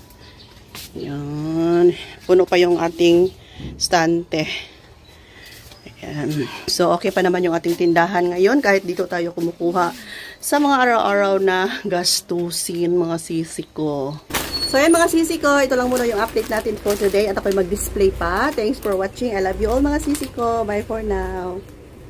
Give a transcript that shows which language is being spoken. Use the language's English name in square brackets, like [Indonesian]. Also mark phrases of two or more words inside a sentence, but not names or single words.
[Filipino] Ayan. Puno pa yung ating stante. Ayan. So, okay pa naman yung ating tindahan ngayon kahit dito tayo kumukuha sa mga araw-araw na gastusin mga sisi ko. So, ayan mga sisi ko. Ito lang muna yung update natin [English] for today [Filipino] at ako'y mag-display pa. [English] Thanks for watching. I love you all [Filipino] mga sisi ko. [English] Bye for now.